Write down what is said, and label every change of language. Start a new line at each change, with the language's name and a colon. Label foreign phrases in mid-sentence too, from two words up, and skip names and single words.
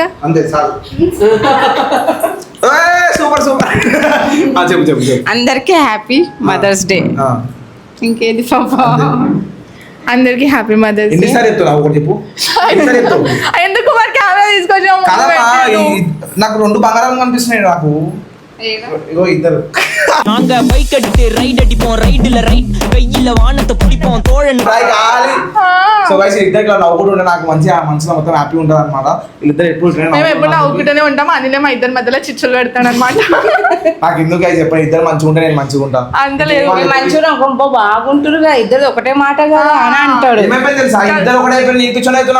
Telugu: అంతే చాలు. సూపర్ చెప్పు. అందరికి
English: happy mothers day.
Telugu: ఇంకేది పాపా? అందరికి
English: happy mothers day.
Telugu: ఎన్నిసార్లు చెప్తావు ఒకటి చెప్పు. ఎన్నిసార్లు చెప్తావు? ఎందుకు మరి కెమెరా తీసుకొచ్చాము? కాదమ్మా, నాకు 2 బంగారం కనిపిస్తున్నాయి నాకు. ఇగో ఇద్దరు
Tamil: நாங்க பைக் எடுத்து ரைட் அடிப்போம், ரைடுல ரைட் கையில வானத்தை பிடிப்போம் தோழன்.
English: so guys
Telugu: ఇద్దరు ఇట్లా నవ్వుకుంటూ ఉంటే నాకు మంచిగా మనసులో మొత్తం హ్యాపీ ఉంటుంది అనమాట. వీళ్ళిద్దరు ఎప్పుడు మేము ఎప్పుడు నవ్వుకుంటూనే ఉంటాం. అనిలే మా ఇద్దరి మధ్యలో చిచ్చులు పెడతాడు అనమాట. నాకు ఎందుకు గైస్ చెప్పండి, ఇద్దరు మంచిగా ఉంటే నేను మంచిగా ఉంటా. అంతలేదు మంచిగా బాగుంటారుగా ఇద్దరు ఒకటే మాట కదా అని అంటాడు. ఏమైపోయింది తెలుసా, ఇద్దరు ఒకటే అయిపోయి నీకు కూర్చొని అవుతున్నా.